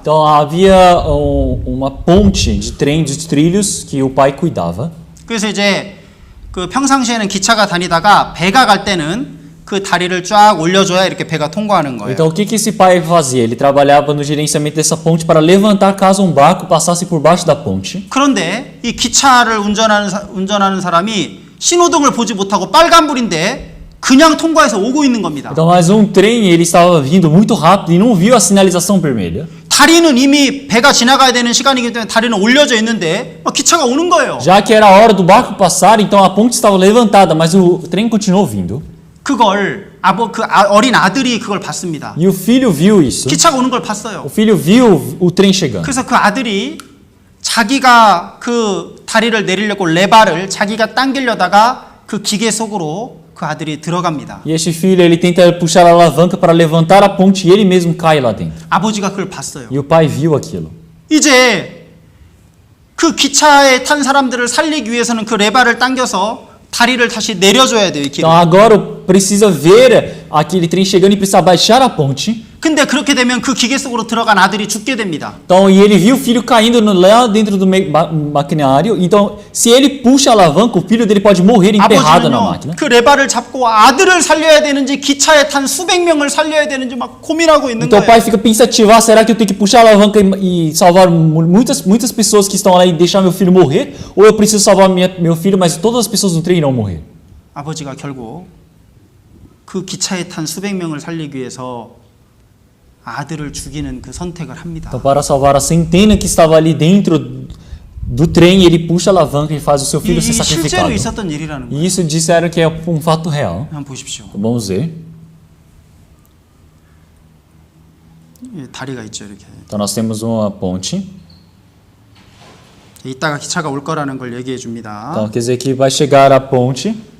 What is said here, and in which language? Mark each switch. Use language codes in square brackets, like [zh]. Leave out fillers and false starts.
[pt] Então havia uma ponte de trem de trilhos que o pai cuidava. [ko] 그래서 이제 그 평상시에는 기차가 다니다가 배가 갈 때는 그 다리를 쫙 올려줘야 이렇게 배가 통과하는 거예요. [pt] Então o que esse pai fazia? Ele trabalhava no gerenciamento dessa ponte para levantar caso um barco passasse por baixo da ponte. [ko] 그런데 이 기차를 운전하는 사람이 신호등을 보지 못하고 빨간불인데 그냥 통과해서 오고 있는 겁니다. [pt] Então, mas um trem ele estava vindo muito rápido e não viu a sinalização vermelha. [ko] 다리는 이미 배가 지나가야 되는 시간이기 때문에 다리는 올려져 있는데 기차가 오는 거예요. [pt] Já que era a hora do barco passar, então a ponte estava levantada, mas o trem continuou vindo. [ko] 그걸 어린 아들이 그걸 봤습니다. [pt] E o filho viu isso. [ko] 기차가 오는 걸 봤어요. [pt] O filho viu o trem chegando. [ko] 그래서 그 아들이 자기가 그 다리를 내리려고 레바를 자기가 당기려다가 그 기계 속으로 그 아들이 들어갑니다. [pt] E este filho ele tenta puxar a alavanca para levantar a ponte e ele mesmo cai lá dentro. [ko] 아버지가 그걸 봤어요. [pt] E o pai viu aquilo. [ko] 이제 그 기차에 탄 사람들을 살리기 위해서는 그 레바를 당겨서 다리를 다시 내려줘야 돼요. 이 길을. [pt] Então agora precisa ver aquele trem chegando e precisa baixar a ponte. [ko] 근데 그렇게 되면 그 기계 속으로 들어간 아들이 죽게 됩니다. [pt] Então, e ele viu o filho caindo lá dentro do maquinário. Então, se ele puxa a alavanca, o filho dele pode morrer enterrado na [ko] 아버지는요, [pt] máquina. [ko] 그 레바를 잡고 아들을 살려야 되는지 기차에 탄 수백 명을 살려야 되는지 막 고민하고 있는 [pt] Então o pai [ko] 거예요. [pt] fica pensativo, será que eu tenho que puxar a alavanca e salvar muitas pessoas que estão lá e deixar meu filho morrer? Ou eu preciso salvar meu filho, mas todas as pessoas no trem irão morrer? [ko] 아버지가 결국 그 기차에 탄 수백 명을 살리기 위해서 아들을 죽이는 그 선택을 합니다. [pt] Então, para salvar a centena que estava ali dentro do trem, ele puxa a alavanca e faz o seu filho ser [ko] 이 실제로 [pt] sacrificado. [ko] 있었던 일이라는 거예요. [pt] E isso disseram que é um fato real. [ko] 한번 보십시오. [pt] Vamos ver. [ko] 다리가 있죠, 이렇게. [pt] Então nós temos uma ponte. [ko] 이따가 기차가 올 거라는 걸 얘기해 줍니다. [pt] Então quer dizer que vai chegar a ponte.